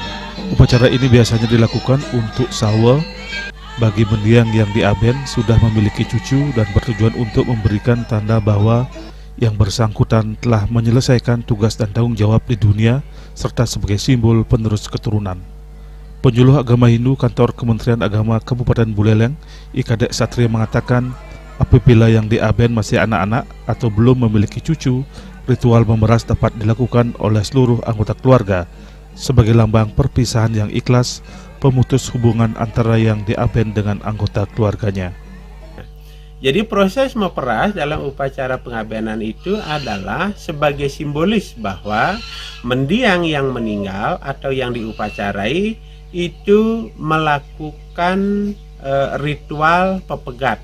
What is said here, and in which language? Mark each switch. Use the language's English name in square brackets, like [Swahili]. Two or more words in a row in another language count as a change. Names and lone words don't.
[Indonesian] Upacara ini biasanya dilakukan untuk sawa bagi mendiang yang diaben sudah memiliki cucu dan bertujuan untuk memberikan tanda bahwa yang bersangkutan telah menyelesaikan tugas dan tanggung jawab di dunia serta sebagai simbol penerus keturunan. Penyuluh Agama Hindu Kantor Kementerian Agama Kabupaten Buleleng, IKD Satria mengatakan, apabila yang diaben masih anak-anak atau belum memiliki cucu, ritual memeras dapat dilakukan oleh seluruh anggota keluarga sebagai lambang perpisahan yang ikhlas, pemutus hubungan antara yang diaben dengan anggota keluarganya. Jadi proses meperas dalam upacara pengabenan itu adalah sebagai simbolis bahwa mendiang yang meninggal atau yang diupacarai itu melakukan ritual pepegat.